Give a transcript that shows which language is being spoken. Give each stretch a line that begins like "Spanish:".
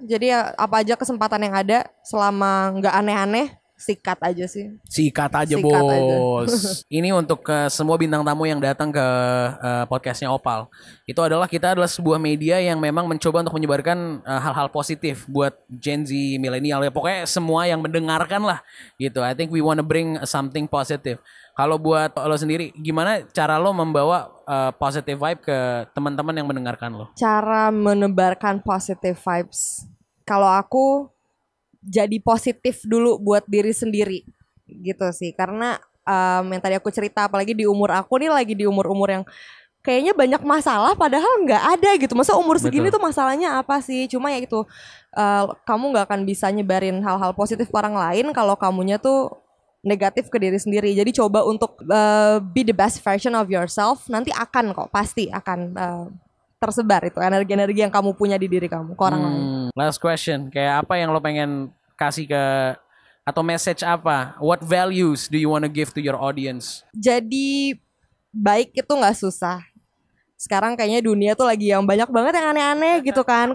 Indonesian: Jadi ya apa aja kesempatan yang ada selama nggak aneh-aneh, sikat aja sih. Sikat aja bos. Ini untuk semua bintang tamu yang datang ke podcastnya Opal. Itu adalah kita adalah sebuah media yang memang mencoba untuk menyebarkan hal-hal positif buat Gen Z, milenial ya. Pokoknya semua yang mendengarkan lah gitu.
English: I think we wanna bring something positive.
Indonesian: Kalau buat lo sendiri, gimana cara lo membawa positive vibe ke teman-teman yang mendengarkan lo? Cara menebarkan positive vibes. Kalau aku jadi positif dulu buat diri sendiri gitu sih, karena yang tadi aku cerita, apalagi di umur aku nih lagi di umur-umur yang kayaknya banyak masalah padahal nggak ada gitu. Masa umur segini tuh masalahnya apa sih? Cuma ya itu kamu nggak akan bisa nyebarin hal-hal positif ke orang lain kalau kamunya tuh negatif ke diri sendiri. Jadi coba untuk
English: be the best version of yourself,
Indonesian: nanti akan kok, pasti akan tersebar itu energi-energi yang kamu punya di diri kamu ke orang lain.
English: Last question,
Indonesian: kayak apa yang lo pengen kasih ke, atau message apa?
English: What values do you want to give to your audience?
Indonesian: Jadi baik itu nggak susah. Sekarang kayaknya dunia tuh lagi yang banyak banget yang aneh-aneh gitu kan.